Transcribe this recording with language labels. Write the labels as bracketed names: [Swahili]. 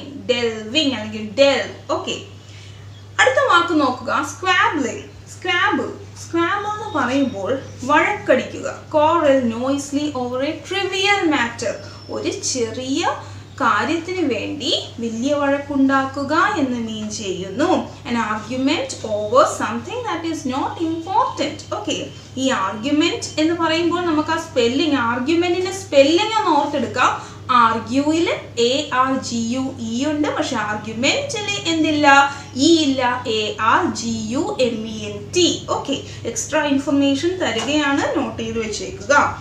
[Malayalam] Delving അല്ലെങ്കിൽ del. Okay, അടുത്ത വാക്ക് നോക്കുക, സ്ക്വാബ്ലിംഗ്. സ്ക്രാബിൾ എന്ന് പറയുമ്പോൾ വഴക്കടിക്കുക. [English] Quarrel noisily over a trivial matter. [Malayalam] ഒരു ചെറിയ കാര്യത്തിന് വേണ്ടി വലിയ വഴക്കുണ്ടാക്കുക എന്ന് മീൻ ചെയ്യുന്നു. [English] an argument over something that is not important. [Malayalam] Okay, ഈ ആർഗ്യുമെന്റ് എന്ന് പറയുമ്പോൾ നമുക്ക് ആ സ്പെല്ലിംഗ്, ആർഗ്യുമെന്റിന്റെ സ്പെല്ലിംഗ് ഒന്ന് ഓർത്തെടുക്കാം. ആർഗ്യൂയിൽ ARGUE ഉണ്ട്, പക്ഷെ ആർഗ്യുമെന്റിൽ എന്തില്ല? ഇ ഇല്ല, ARGUMENT. ഓക്കെ, എക്സ്ട്രാ ഇൻഫർമേഷൻ തരികയാണ്, നോട്ട് ചെയ്ത് വെച്ചേക്കുക.